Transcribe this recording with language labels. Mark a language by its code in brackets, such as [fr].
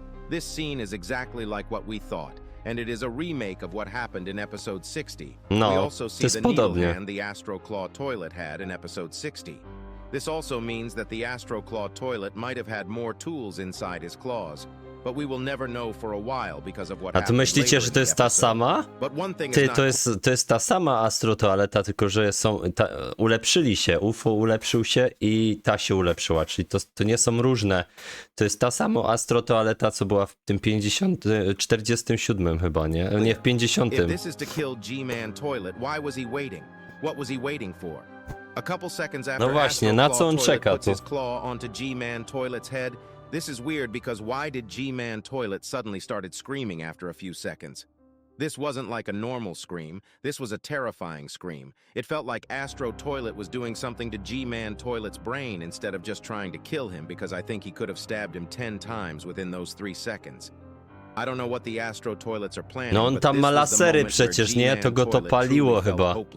[en] This scene is exactly like what we thought, and it is a remake of what happened in episode 60. We also see the needle hand the Astro Claw Toilet had in episode 60. This also means that the Astro Claw Toilet might have had more tools inside his claws, but we will never know for a while because of what happened. [pl] A to myślicie, że to jest ta sama? To jest ta sama Astro Toaleta, tylko że ulepszyli się. UFO ulepszył się i ta się ulepszyła, czyli to nie są różne. To jest ta sama Astro Toaleta, co była w tym 47 chyba, nie? Nie, w 50. [en] If this is to kill G-Man Toilet, why was he waiting? What was he waiting for? A couple seconds after [pl] właśnie, na co on czeka [en] puts his claw onto G-Man Toilet's head, this is weird because why did G-Man Toilet suddenly started screaming after a few seconds? This wasn't like a normal scream, this was a terrifying scream. It felt like Astro Toilet was doing something to G-Man Toilet's brain instead of just trying to kill him, because I think he could have stabbed him 10 times within those 3 seconds. I don't know what the Astro Toilets are planning, [pl] no on tam ma lasery przecież, nie? To go to paliło chyba.